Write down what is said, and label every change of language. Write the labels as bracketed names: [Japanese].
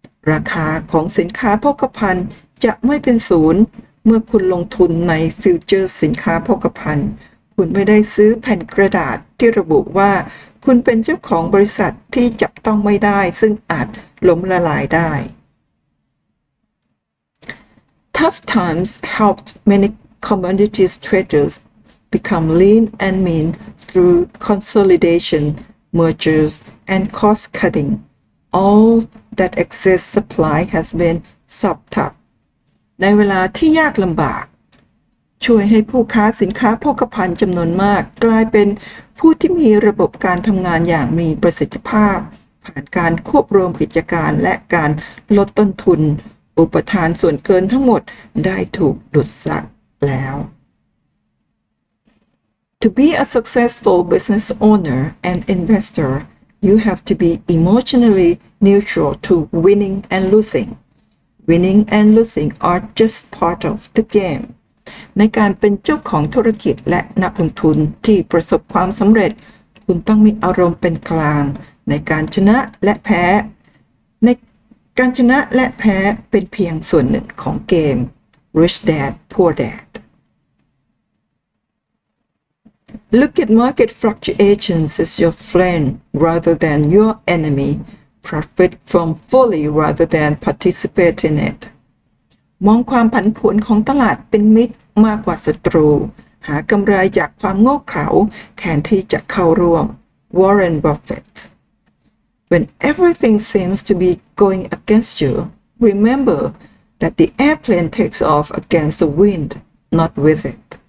[Thai] ราคาของสินค้าโภคภัณฑ์จะไม่เป็นศูนย์เมื่อคุณลงทุนในฟิวเจอร์สินค้าโภคภัณฑ์คุณไม่ได้ซื้อแผ่นกระดาษที่ระบุว่าคุณเป็นเจ้าของบริษัทที่จับต้องไม่ได้ซึ่งอาจล้มละลายได้ [English] Tough times helped many commodities traders become lean and mean through consolidation, mergers, and cost-cutting. All that excess supply has been sopped up. [Thai] ในเวลาที่ยากลำบากช่วยให้ผู้ค้าสินค้าโภคภัณฑ์จำนวนมากกลายเป็นผู้ที่มีระบบการทำงานอย่างมีประสิทธิภาพผ่านการควบรวมกิจการและการลดต้นทุนอุปทานส่วนเกินทั้งหมดได้ถูกดูดซับแล้ว [English] To be a successful business owner and investor, you have to be emotionally neutral to winning and losing. Winning and losing are just part of the game. [Thai] ในการเป็นเจ้าของธุรกิจและนักลงทุนที่ประสบความสำเร็จคุณต้องมีอารมณ์เป็นกลางในการชนะและแพ้ในการชนะและแพ้เป็นเพียงส่วนหนึ่งของเกม Rich Dad Poor Dad [English] Look at market fluctuations as your friend rather than your enemy. Profit from folly rather than participate in it. [Thai] มองความผันผวนของตลาดเป็นมิตรมากกว่าศัตรูหากำไรจากความโง่เขลาแทนที่จะเข้าร่วม [English] Warren Buffett When everything seems to be going against you, remember that the airplane takes off against the wind, not with it.